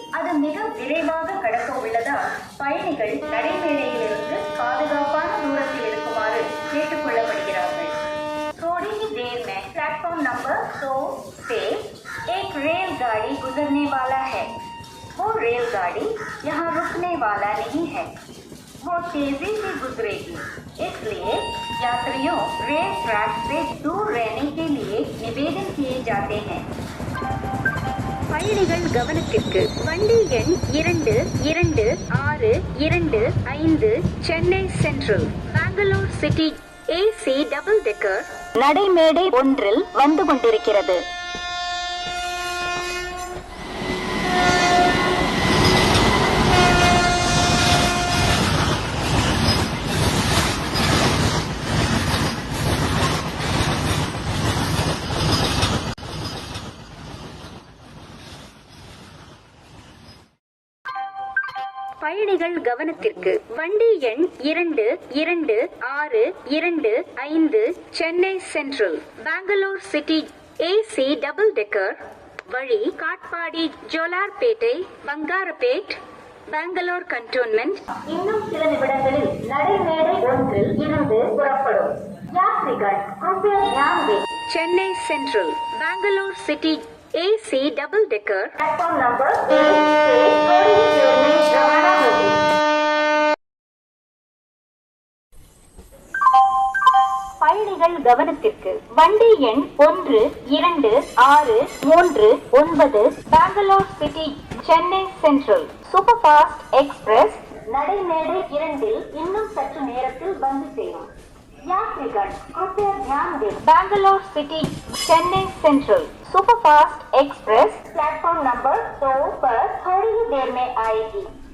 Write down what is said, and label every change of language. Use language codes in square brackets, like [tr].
[ta] அது மிக விரைவாக கடக்க உள்ளதால் பயணிகள் நடைமேடையிலிருந்து பாதுகாப்பான தூரத்தில் இருக்குமாறு கேட்டுக் கொள்ளப்படுகிறார்கள். [hi] थोड़ी ही देर में प्लेटफॉर्म नंबर 100 से एक रेलगाड़ी गुजरने वाला है. वो रेलगाड़ी यहाँ रुकने वाला नहीं है, वो तेजी से गुजरेगी. इसलिए यात्रियों रेल ट्रैक से दूर रहने के लिए निवेदन किए जाते हैं. [ta] பயணிகள் கவனத்திற்கு வண்டி எண் 222625 Chennai central Bangalore city AC double decker நடைமேடை ஒன்றில் வந்து கொண்டிருக்கிறது. பயணிகள் கவனத்திற்கு வண்டி எண் 222625 Chennai central Bangalore city AC double decker வழி காட்பாடி ஜோலார்பேட்டை பங்காரபேட் பெங்களூர் கண்டோன்மெண்ட் இன்னும் சில நிமிடங்களில் நடைமேடை ஒன்றில் இருந்து புறப்படும். [hi] யாத்ரிகள் कृपया ध्यान दें. Chennai central Bangalore city AC double decker platform number 1 से थोड़ी ही देर में रवाना होगी. [ta] பயணிகள் கவனத்திற்கு வண்டி எண் 1239 Bangalore city Chennai central super fast express நடைமேடை இரண்டில் இன்னும் சற்று நேரத்தில் வந்து சேரும். [hi] यात्रीगण कृपया ध्यान दें. Bangalore city Chennai central superfast express platform number 2 पर थोड़ी ही देर में आएगी.